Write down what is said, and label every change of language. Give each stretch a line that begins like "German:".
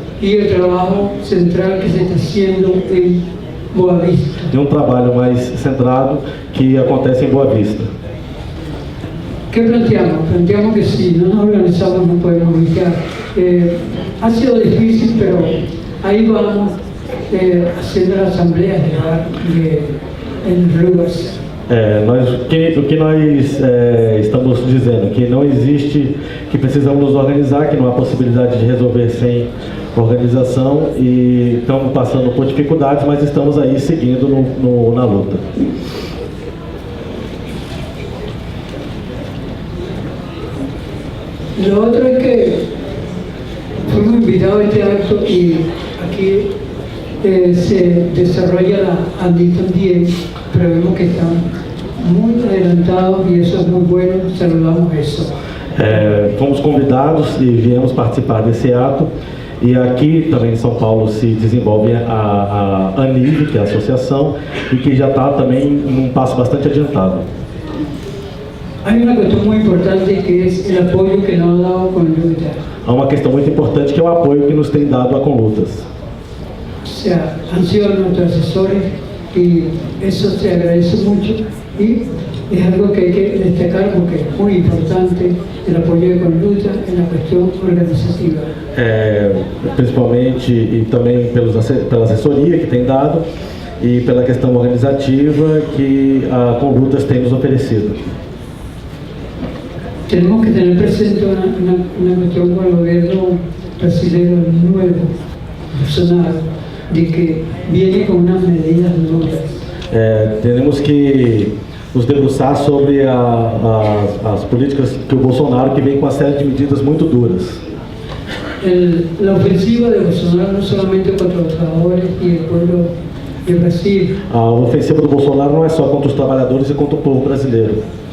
Spanish: y el trabajo central que se está haciendo en Boa Vista.
Portuguese: E um trabalho mais centrado que acontece em Boa Vista.
Spanish: ¿Qué planteamos? Planteamos que si no nos organizamos no podemos luchar. Ha sido difícil, pero ahí vamos haciendo las asambleas en ruas.
Portuguese: O que nós estamos dizendo, que não existe, que precisamos nos organizar, que não há possibilidade de resolver sem organização e estamos passando por dificuldades, mas estamos aí seguindo na luta.
Spanish: Lo otro es que fuimos invitados a este acto y aquí se desarrolla la ANDI también, pero vemos que están muy adelantados y eso es muy bueno, saludamos eso.
Portuguese: Fomos convidados e viemos participar desse ato e aqui também em São Paulo se desenvolve a ANIV, que é a associação, e que já está também em um passo bastante adiantado.
Spanish: Hay una cuestión muy importante que es el apoyo que nos ha dado Conluta.
Portuguese: Há uma questão muito importante que é o apoio que nos tem dado a Conlutas.
Spanish: O sea, han sido nuestros asesores y eso se agradece mucho y es algo que hay que destacar porque es muy importante el apoyo de Conluta en la cuestión organizativa.
Portuguese: Principalmente e também pela assessoria que tem dado e pela questão organizativa que a Conlutas tem nos oferecido.
Spanish: Tenemos que tener presente una cuestión con el gobierno brasileño nuevo, Bolsonaro, de que viene con unas medidas duras.
Portuguese: Temos que nos debruçar sobre as políticas que o Bolsonaro que vem com uma série de medidas muito duras.
Spanish: La ofensiva de Bolsonaro no solamente contra los trabajadores y el pueblo de Brasil.
Portuguese: A ofensiva do Bolsonaro não é só contra os trabalhadores e contra o povo brasileiro.